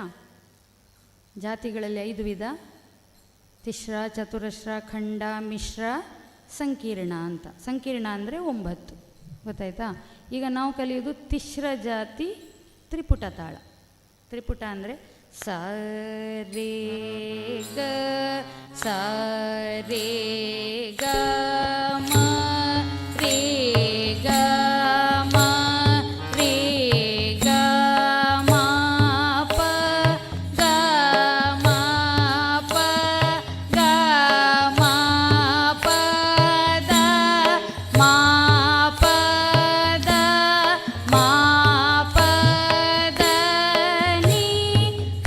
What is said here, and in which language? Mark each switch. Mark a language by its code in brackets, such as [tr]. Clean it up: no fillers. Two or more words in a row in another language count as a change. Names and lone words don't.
[kn] ಜಾತಿಗಳಲ್ಲಿ 5 ವಿಧ: ತಿಶ್ರ, ಚತುರಶ್ರ, ಖಂಡ, ಮಿಶ್ರ, ಸಂಕೀರ್ಣ ಅಂತ. ಸಂಕೀರ್ಣ ಅಂದರೆ 9. ಗೊತ್ತಾಯ್ತಾ? ಈಗ ನಾವು ಕಲಿಯೋದು ತಿಶ್ರ ಜಾತಿ ತ್ರಿಪುಟ ತಾಳ. ತ್ರಿಪುಟ ಅಂದರೆ ಸ ರೇ ಗ, ಸ ರೇ ಗ ಮ, ರೇ ಗ ಮ, ರೇ ಗ ಮ ಪ, ಗ ಮ ಪ, ಗ ಮ ಪ ದ, ಮ ಪ ದ, ಮ ಪ ದ ನಿ, ಪ